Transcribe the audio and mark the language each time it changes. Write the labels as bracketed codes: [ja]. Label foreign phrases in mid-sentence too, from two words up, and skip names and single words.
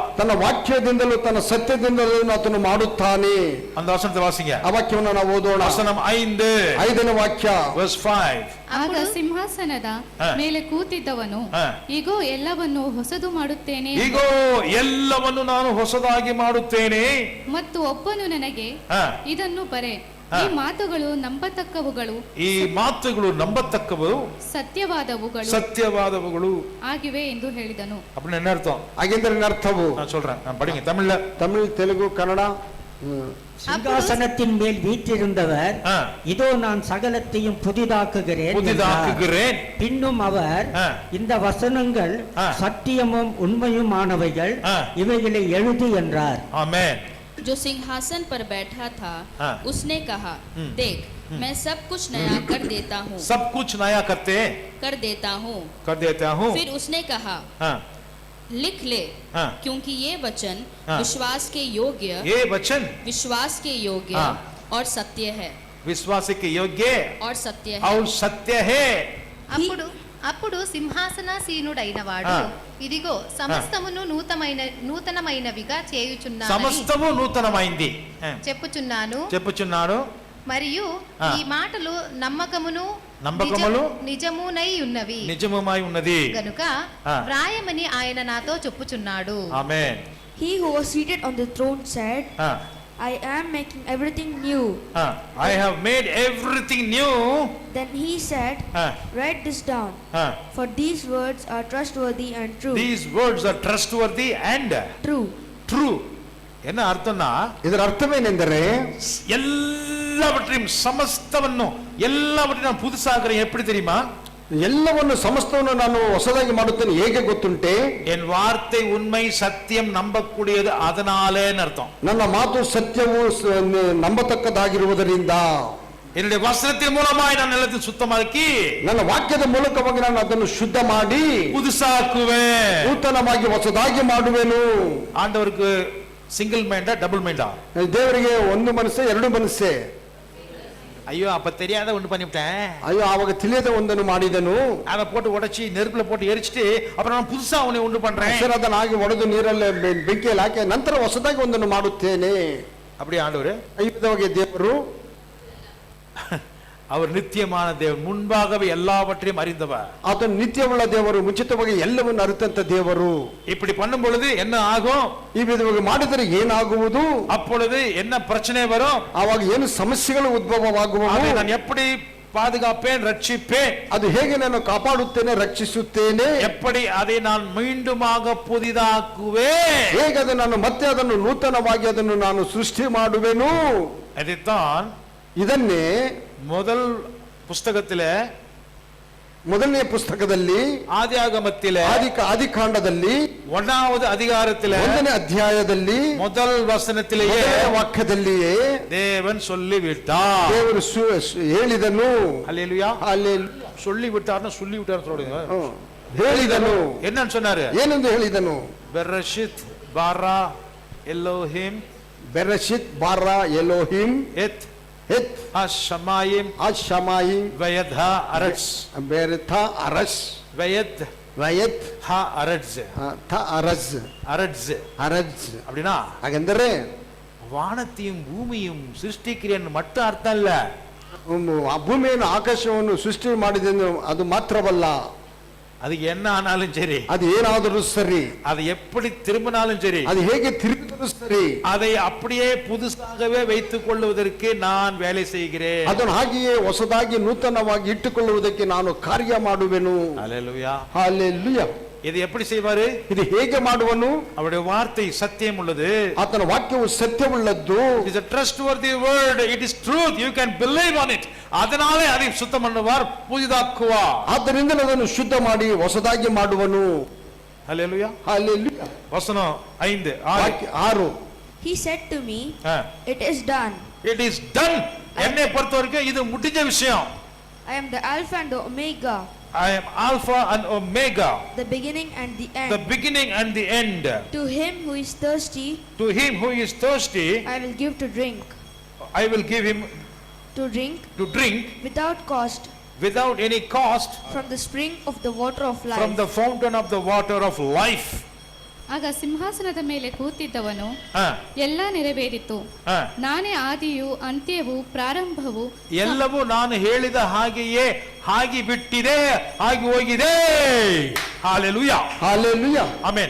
[kn] ತನ್ನ ವಾಕ್ಯದಿಂದಲೂ ತನ್ನ ಸತ್ಯದಿಂದಲೂ ಆತನು ಮಾಡುತ್ತಾನೆ. [ta] அந்த வசனத்தை வாசிங்க. [kn] ಆ ವಾಕ್ಯವನ್ನು ನಾವು ಓದೋಣ. [ta] வசனம் 5 [kn] 5ನೇ ವಾಕ್ಯ [en] verse 5. [kn] ಆಗ ಸಿಂಹಾಸನದ ಮೇಲೆ ಕೂತಿದ್ದವನು ಇಗೋ ಎಲ್ಲವನ್ನು ಹೊಸದು ಮಾಡುತ್ತೇನೆ, ಇಗೋ ಎಲ್ಲವನ್ನು ನಾನು ಹೊಸದಾಗಿ ಮಾಡುತ್ತೇನೆ. ಮತ್ತು ಒಬ್ಬನು ನನಗೆ ಇದನ್ನು ಬರೆ, ಈ ಮಾತುಗಳು ನಂಬತಕ್ಕವುಗಳು, ಈ ಮಾತುಗಳು ನಂಬತಕ್ಕವು, ಸತ್ಯವಾದವುಗಳು ಆಗಿವೆ ಎಂದು ಹೇಳಿದನು. [ta] அப்படின்னு என்ன அர்த்தம்? [kn] ಹಾಗೆಂದರೆ ಅರ್ಥವು [ta] நான் சொல்றேன், நான் படிங்க தமிழ்ல. தமிழ் தெலுங்கு கன்னಡ. சிங்காசனத்தின் மேல் வீற்றிருந்தவர் இதோ நான் சகலத்தையும் புதிதாக்குகிறேன். பின்னும் அவர் இந்த வசனங்கள் சத்தியமும் உண்மையுமானவைகள், இவைகளை எழுது என்றார். ஆமென். [hi] जो सिंहासन पर बैठा था उसने कहा, देख मैं सब कुछ नया कर देता हूँ. सब कुछ नया कर देता हूँ. फिर उसने कहा, लिख ले, क्योंकि ये वचन विश्वास के योग्य और सत्य है. विश्वास के योग्य और सत्य है. [te] అప్పుడు సింహాసనాసీనుడైన వాడు ఇదిగో సమస్తమును నూతనమైనవిగా చేయుచున్నాను, సమస్తము నూతనమైంది చెప్పుచున్నాను. మరియు ఈ మాటలు నమ్మకమును నిజమునై ఉన్నది గనుక వ్రాయమని ఆయన నాతో చెప్పుచున్నాడు. ఆమేన్. [en] He who was seated on the throne said, I am making everything new. I have made everything new. Then he said, write this down, for these words are trustworthy and true. These words are trustworthy and true. [ta] என்ன அர்த்தம்னா, [kn] ಇದರ ಅರ್ಥವೇನೆಂದರೆ [ta] எல்லாவற்றையும் எல்லாவற்றையும் நான் புதுசாக்குறேன். எப்படி தெரியுமா? [kn] ಎಲ್ಲವನ್ನು ಸಮಸ್ತವನ್ನು ನಾನು ಹೊಸದಾಗಿ ಮಾಡುತ್ತೇನೆ. ಹೇಗೆ ಗೊತ್ತುಂಟೆ? [ta] என் வார்த்தை உண்மை சத்தியம் நம்பக்கூடியது, அதனாலேன்னு அர்த்தம். [kn] ನನ್ನ ಮಾತು ಸತ್ಯವು ನಂಬತಕ್ಕದಾಗಿರುವುದರಿಂದ [ta] என்னுடைய வசனத்தின் மூலமாய் நான் நிலத்தை சுத்தமாக்கி [kn] ನನ್ನ ವಾಕ್ಯದ ಮೂಲಕವಾಗಿ ನಾನು ಅದನ್ನು ಶುದ್ಧ ಮಾಡಿ [ta] புதுசாக்குவேன், [kn] ನೂತನವಾಗಿ ಹೊಸದಾಗಿ ಮಾಡುವೆನು. [ta] ஆண்டவருக்கு [en] single mind-ah double mind-ah? [kn] ದೇವರಿಗೆ ಒಂದು ಮನಸ್ಸೇ ಎರಡು ಮನಸ್ಸೇ? [ta] ஐயோ அப்ப தெரியாத ஒன்று பண்ணிவிட்டேன். [kn] ஐயோ ಆವಾಗ ತಿಳಿಯದ ಒಂದನ್ನು ಮಾಡಿದನು. [ta] அதை போட்டு உடைச்சி நெருப்புல போட்டு எரிச்சிட்டு அப்புறம் ನಾನು புதுசா [kn] ಅವನೇ ಉಂಟು [ta] பண்றேன். [kn] ಅದನ್ನು ಹಾಗೆ ಒಡೆದು ನೀರಲ್ಲಿ ಬೆಂಕಿಯಲ್ಲಿ ಹಾಕಿ ನಂತರ ಹೊಸದಾಗಿ ಒಂದನ್ನು ಮಾಡುತ್ತೇನೆ. [ta] அப்படி ஆண்டவர் [kn] ಈ ದೇವರು [ta] அவர் நித்தியமான தேவன், முன்பாகவே எல்லாவற்றையும் அறிந்தவர். [kn] ಆತನು ನಿತ್ಯವುಳ್ಳ ದೇವರು, ಮುಂಚಿತವಾಗಿ ಎಲ್ಲವನ್ನು ಅರಿತಂತ ದೇವರು. [ta] இப்படி பண்ணும் பொழுது என்ன ஆகும்? [kn] ಈ ವಿಧವಾಗಿ ಮಾಡಿದರೆ ಏನಾಗುವುದು? [ta] அப்பொழுது என்ன பிரச்சனை வரும்? [kn] ಆವಾಗ ಏನು ಸಮಸ್ಯೆಗಳು ಉದ್ಭವವಾಗುವವು? [ta] அதை நான் எப்படி பாதுகாப்பேன், ரட்சிப்பேன்? [kn] ಅದು ಹೇಗೆ ನಾನು ಕಾಪಾಡುತ್ತೇನೆ, ರಕ್ಷಿಸುತ್ತೇನೆ? [ta] எப்படி அதை நான் மீண்டுமாக புதிதாக்குவேன்? [kn] ಹೇಗೆ ನಾನು ಮತ್ತೆ ಅದನ್ನು ನೂತನವಾಗಿ ಅದನ್ನು ನಾನು ಸೃಷ್ಟಿ ಮಾಡುವೆನು? [ta] அதைத்தான் [kn] ಇದನ್ನೇ [ta] முதல் புஸ்தகத்திலே [kn] ಮೊದಲನೇ ಪುಸ್ತಕದಲ್ಲಿ [ta] ஆதியாகமத்திலே [kn] ಆದಿಕಾಂಡದಲ್ಲಿ [ta] 1வது அதிகாரத்திலே [kn] 1ನೇ ಅಧ್ಯಾಯದಲ್ಲಿ [ta] முதல் வசனத்திலேயே [kn] ಮೊದಲನೇ ವಾಕ್ಯದಲ್ಲಿಯೇ [ta] தேவன் சொல்லிவிட்டார். [kn] ದೇವರು ಹೇಳಿದನು. [ta] அல்லேலூயா. [kn] ಹಲ್ಲೆಲೂಯಾ. [ta] சொல்லிவிட்டார்னு சொல்லிவிட்டார்னு சொல்லுங்க. [kn] ಹೇಳಿದನು. [ta] என்னன்னு சொன்னாரு? [kn] ಏನೆಂದು ಹೇಳಿದನು? [he] בראשית ברא אלהים, בראשית ברא אלהים, எத் ಹೆತ್ அஷமாயிம், ಅಶಮಾಯಿಮ್, ואת הארץ, ואת הארץ, வயத் ವಯತ್ הארץ, הארץ, அரட்ஸ் ಅರಸ್. [ta] அப்படின்னா [kn] ಹಾಗೆಂದರೆ [ta] வானத்தையும் பூமியும் சிருஷ்டிக்கிறேன்னு மட்டும் அர்த்தம் இல்ல. [kn] ಭೂಮಿಯನ್ನು ಆಕಾಶವನ್ನು ಸೃಷ್ಟಿ ಮಾಡಿದೆಂದು ಅದು ಮಾತ್ರವಲ್ಲ, [ta] அது என்ன ஆனாலும் சரி, [kn] ಅದು ಏನಾದರೂ ಸರಿ, [ta] அது எப்படி திரும்பினாலும் சரி, [kn] ಅದು ಹೇಗೆ ತಿರುಗಿದರೂ ಸರಿ, [ta] அதை அப்படியே புதுசாகவே வைத்துக் கொள்வதற்கு நான் வேலை செய்கிறேன். [kn] ಅದನ್ನು ಹಾಗೆಯೇ ಹೊಸದಾಗಿ ನೂತನವಾಗಿ ಇಟ್ಟುಕೊಳ್ಳುವುದಕ್ಕೆ ನಾನು ಕಾರ್ಯ ಮಾಡುವೆನು. [ta] அல்லேலூயா. [kn] ಹಲ್ಲೆಲೂಯಾ. [ta] இது எப்படி செய்வாரு? [kn] ಇದು ಹೇಗೆ ಮಾಡುವನು? [ta] அவருடைய வார்த்தை சத்தியம் உள்ளது. [kn] ಆತನ ವಾಕ್ಯವು ಸತ್ಯವುಳ್ಳದ್ದು. [en] It is a trustworthy word. It is truth. You can believe on it. [ta] அதனாலே அதை சுத்தம் பண்ணுவார், புதிதாக்குவார். [kn] ಆದ್ದರಿಂದ ಅದನ್ನು ಶುದ್ಧ ಮಾಡಿ ಹೊಸದಾಗಿ ಮಾಡುವನು. [ta] அல்லேலூயா. [kn] ಹಲ್ಲೆಲೂಯಾ. [ta] வசனம் 5 6. [en] He said to me, It is done. It is done. [ta] என்னை பொறுத்தவரைக்கும் இது முடிஞ்ச விஷயம். [en] I am the Alpha and the Omega, I am Alpha and Omega, the beginning and the end. the beginning and the end. To him who is thirsty, To him who is thirsty, I will give to drink. I will give him To drink to drink without cost without any cost from the spring of the water of life. from the fountain of the water of life. [kn] ಆಗ ಸಿಂಹಾಸನದ ಮೇಲೆ ಕೂತಿದ್ದವನು ಆ, ಎಲ್ಲ ನೆರವೇರಿತು, ಆ. ನಾನೇ ಆದಿಯು ಅಂತ್ಯವೂ ಪ್ರಾರಂಭವು, ಎಲ್ಲವೂ ನಾನು ಹೇಳಿದ ಹಾಗೆಯೇ ಆಗಿ ಬಿಟ್ಟಿದೆ, ಆಗಿ ಹೋಗಿದೆ. ಹಾಲೆಲೂಯಾ. ಹಲ್ಲೆಲೂಯಾ. ಆಮೆನ್.